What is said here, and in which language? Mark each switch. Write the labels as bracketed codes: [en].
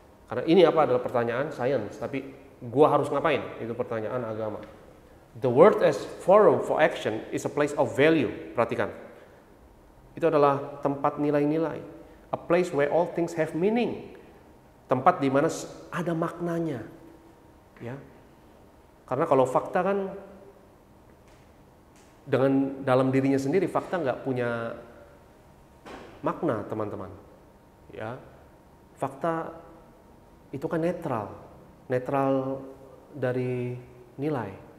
[id] Karena ini apa adalah pertanyaan sains, tapi gua harus ngapain? Itu pertanyaan agama. [en] The word as forum for action is a place of value. [id] Perhatikan. Itu adalah tempat nilai-nilai. [en] A place where all things have meaning. [id] Tempat di mana ada maknanya. Ya. Karena kalau fakta kan dengan dalam dirinya sendiri, fakta nggak punya makna, teman-teman. Ya, fakta itu kan netral dari nilai.